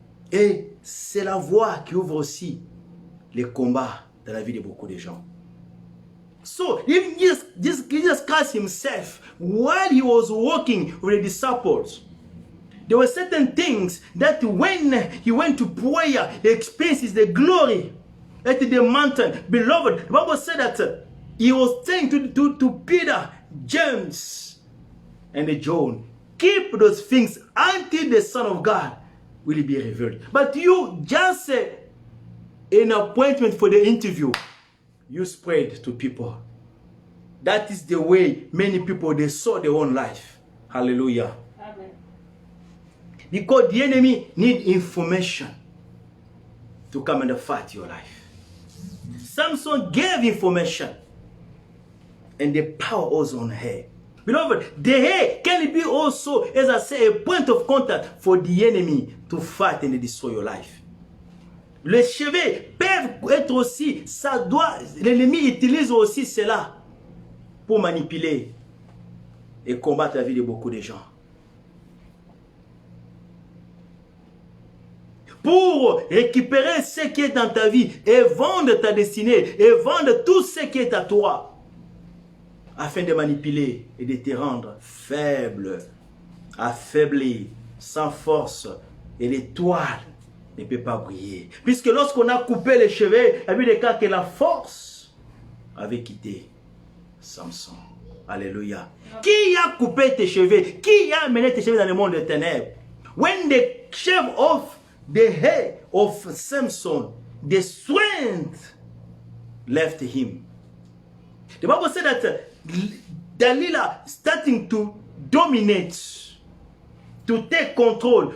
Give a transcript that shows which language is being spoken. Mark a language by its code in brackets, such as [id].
[fr] Et c'est la voie qui ouvre aussi les combats dans la vie de beaucoup de gens. [en] So, even Jesus Christ himself, while he was walking with the disciples, there were certain things that when he went to prayer, he experiences the glory at the mountain. Beloved, the Bible said that he was saying to Peter, James, and John, keep those things until the Son of God will be revealed. But you just an appointment for the interview, you spread to people. That is the way many people, they saw their own life. Hallelujah. Amen. Because the enemy need information to come and fight your life. Samson gave information, and the power was on her. Beloved, the hair can be also, as I say, a point of contact for the enemy to fight and destroy your life. [fr] Les cheveux peuvent être aussi, ça doit, l'ennemi utilise aussi cela pour manipuler et combattre la vie de beaucoup de gens. Pour récupérer ce qui est dans ta vie et vendre ta destinée et vendre tout ce qui est à toi, afin de manipuler et de te rendre faible, affaibli, sans force, et l'étoile ne peut pas briller. Puisque lorsqu'on a coupé les cheveux, il y a eu des cas que la force avait quitté Samson. Alléluia. Qui a coupé tes cheveux? Qui a amené tes cheveux dans le monde des ténèbres? [en] When they shave off the hair of Samson, the strength left him. The Bible said that Delilah starting to dominate, to take control.